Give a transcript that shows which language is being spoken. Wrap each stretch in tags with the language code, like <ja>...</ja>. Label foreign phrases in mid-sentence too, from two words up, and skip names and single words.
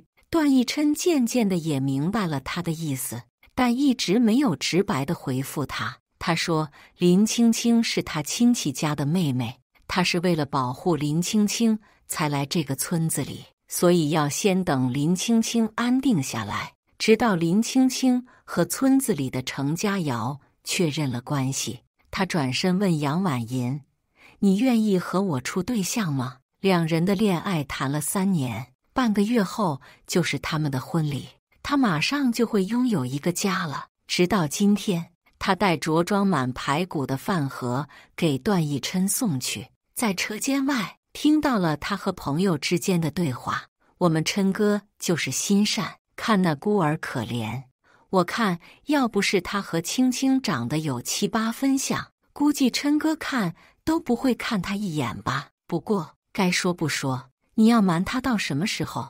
<zh>段奕琛漸漸的也明白了他的意思，但一直沒有直白的回復他。他說林青青是他親戚家的妹妹，他是為了保護林青青才來這個村子裡，所以要先等林青青安定下來，直到林青青和村子裡的程家堯確認了關係。他轉身問楊婉銀，你願意和我處對象嗎？兩人的戀愛談了3年，半個月後就是他們的婚禮，他馬上就會擁有一個家了。直到今天，他帶着裝滿排骨的飯盒給段奕琛送去，在車間外聽到了他和朋友之間的對話。我們琛哥就是心善，看那孤兒可憐，我看要不是他和青青長得有7、8分像，估計琛哥看都不會看他一眼吧。不過該說不說，你要瞞他到什麼時候？</zh>